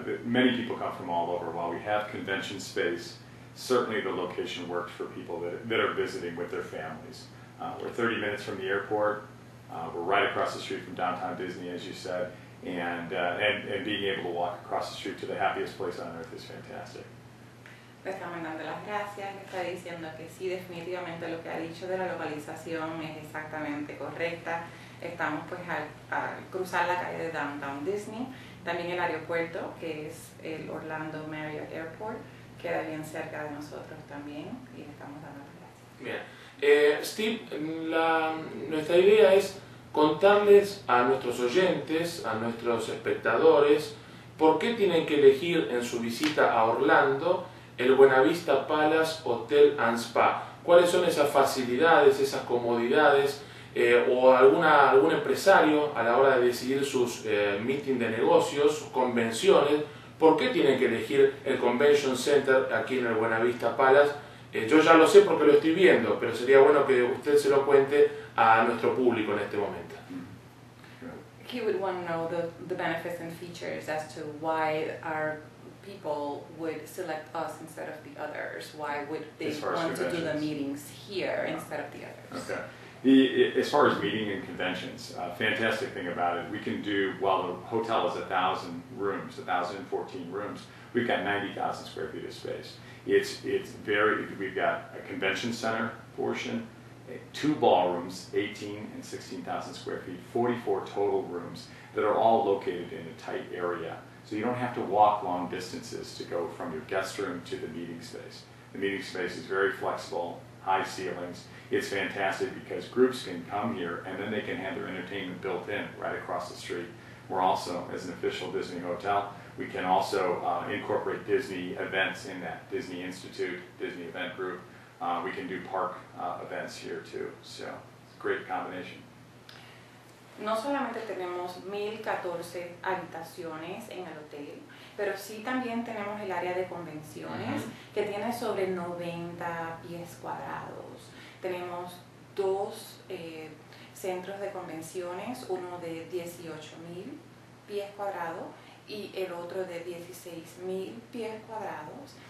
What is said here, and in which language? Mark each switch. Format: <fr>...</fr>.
<en>Many people come from all over. While we have convention space, certainly the location worked for people that are visiting with their families. We're 30 minutes from the airport. We're right across the street from downtown Disney, as you said, and being able to walk across the street to the happiest place on earth is fantastic.</en> <es>Le estamos dando las gracias, le está diciendo que sí, definitivamente lo que ha dicho de la localización es exactamente correcta. Estamos pues al cruzar la calle de Downtown Disney, también el aeropuerto, que es el Orlando Marriott Airport, queda bien cerca de nosotros también, y le estamos dando las gracias. Bien. Steve, nuestra idea es contarles a nuestros oyentes, a nuestros espectadores, por qué tienen que elegir en su visita a Orlando el Buena Vista Palace Hotel and Spa. ¿Cuáles son esas facilidades, esas comodidades, o algún empresario a la hora de decidir sus meetings de negocios, sus convenciones, por qué tienen que elegir el Convention Center aquí en el Buena Vista Palace? Yo ya lo sé porque lo estoy viendo, pero sería bueno que usted se lo cuente a nuestro público en este momento.</es> <en>He would want to know the benefits and features as to why our people would select us instead of the others. Why would they want to do the meetings here instead of the others? Okay. As far as meeting and conventions, fantastic thing about it, we can do, while the hotel is 1,000 rooms, 1,014 rooms, we've got 90,000 square feet of space. We've got a convention center portion, 2 ballrooms, 18 and 16,000 square feet, 44 total rooms that are all located in a tight area. So you don't have to walk long distances to go from your guest room to the meeting space. The meeting space is very flexible, high ceilings. It's fantastic because groups can come here and then they can have their entertainment built in right across the street. We're also, as an official Disney hotel, we can also incorporate Disney events in that. Disney Institute, Disney Event Group. We can do park events here too. So it's a great combination.</en> <es>No solamente tenemos 1,014 habitaciones en el hotel, pero sí también tenemos el área de convenciones, que tiene sobre 90 pies cuadrados. Tenemos 2 centros de convenciones, uno de 18,000 pies cuadrados y el otro de 16,000 pies cuadrados.</es>